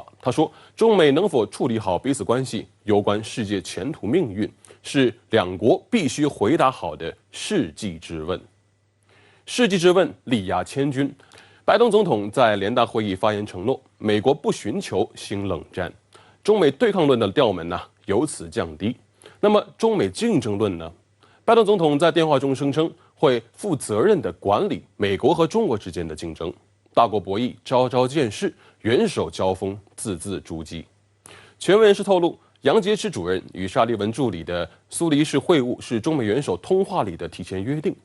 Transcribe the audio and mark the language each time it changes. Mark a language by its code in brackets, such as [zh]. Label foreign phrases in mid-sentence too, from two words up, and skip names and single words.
[zh] 他說，中美能否處理好彼此關係，攸關世界前途命運，是兩國必須回答好的世紀之問。世紀之問力壓千鈞。拜登總統在聯大會議發言承諾，美國不尋求新冷戰，中美對抗論的調門由此降低。那么中美竞争论呢？拜登总统在电话中声称会负责任地管理美国和中国之间的竞争，大国博弈，朝朝见势，元首交锋，字字珠玑。全文人士透露，杨洁篪主任与沙利文助理的苏黎世会晤是中美元首通话里的提前约定。